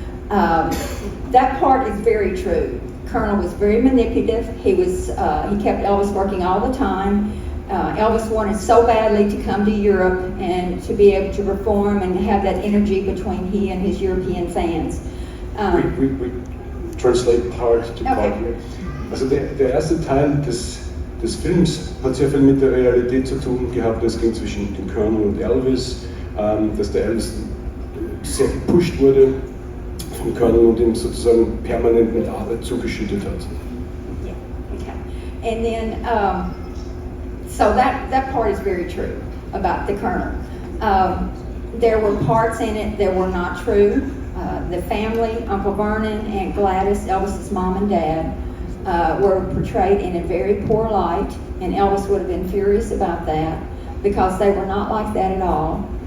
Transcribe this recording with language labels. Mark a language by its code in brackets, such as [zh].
[en] That part is very true. Colonel was very manipulative. He kept Elvis working all the time. Elvis wanted so badly to come to Europe and to be able to perform and have that energy between he and his European fans. We translate part to part Okay. here. [de] Also der erste Teil des Films hat sehr viel mit der Realität zu tun gehabt. Es ging zwischen dem Colonel und Elvis, dass der Elvis sehr gepusht wurde vom Colonel und ihm sozusagen permanent mit Arbeit zugeschüttet hat. [en] Yeah, okay. And then, so that part is very true about the Colonel. There were parts in it that were not true. The family, Uncle Vernon and Gladys, Elvis's mom and dad, were portrayed in a very poor light, and Elvis would have been furious about that because they were not like that at all.